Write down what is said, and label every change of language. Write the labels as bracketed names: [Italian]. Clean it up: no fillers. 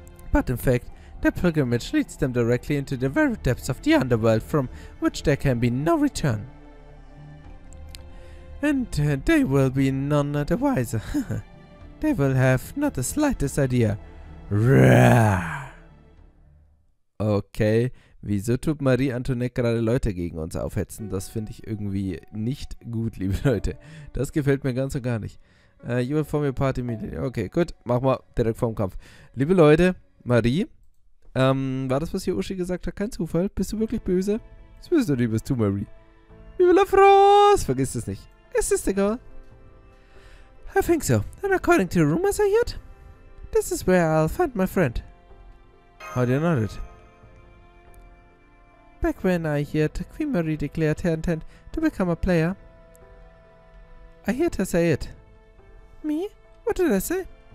[English] But in fact, their pilgrimage leads them directly into the very depths of the underworld from which there can be no return. And they will be none the wiser. They will have not the slightest idea. [German] Okay, wieso tut Marie Antoinette gerade Leute gegen uns aufhetzen? Das finde ich irgendwie nicht gut, liebe Leute. Das gefällt mir ganz und gar nicht. [English] You will form your party immediately. [German] Okay, gut, machen wir direkt vorm Kampf. Liebe Leute, Marie, war das, was hier Uschi gesagt hat, kein Zufall? Bist du wirklich böse? Das bist du nicht, bist du, Marie. [French] Vive la France! [German] Vergiss es nicht. Es ist egal. [English] I think so. And according to rumors I heard, this is where I'll find my friend. How do you know that? Back when I heard Queen Marie declared her intent to become a player, I heard her say it. Me? What did I say?